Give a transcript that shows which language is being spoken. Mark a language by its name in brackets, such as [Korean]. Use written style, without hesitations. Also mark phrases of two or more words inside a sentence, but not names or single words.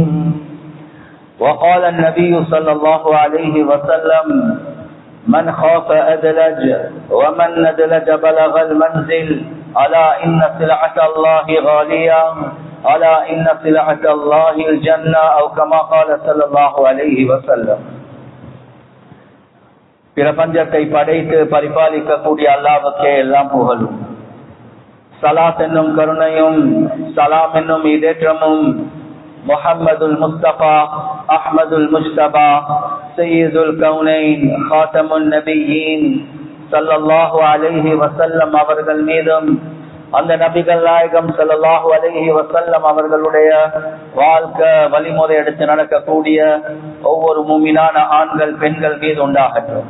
[Arabic] وقال النبي صلى الله عليه وسلم: من خاف أدلج ومن ندلج بلغ المنزل. ألا إن سلعة الله غالية، ألا إن سلعة الله الجنة، أو كما قال صلى الله عليه وسلم. [Tamil] பிரபஞ்சத்தை படைத்து பரிபாலிக்கக்கூடிய அல்லாஹ்வுக்கே எல்லாம் புகழும். சலாத் என்னும் கருணையும் சலாம் என்னும் இதேற்றமும் [Arabic] محمد المصطفى أحمد المجتبى سيد الكونين خاتم النبيين صلى الله عليه وسلم [Tamil] அவர்கள் மீதும், அந்த நபிகள் நாயகம் [Arabic] صلى الله عليه وسلم [Tamil] அவர்களுடைய வாழ்க்கை வழிமுறை எடுத்து நடக்கக்கூடிய ஒவ்வொரு முஃமினான ஆண்கள் பெண்கள் மீது உண்டாகட்டும்.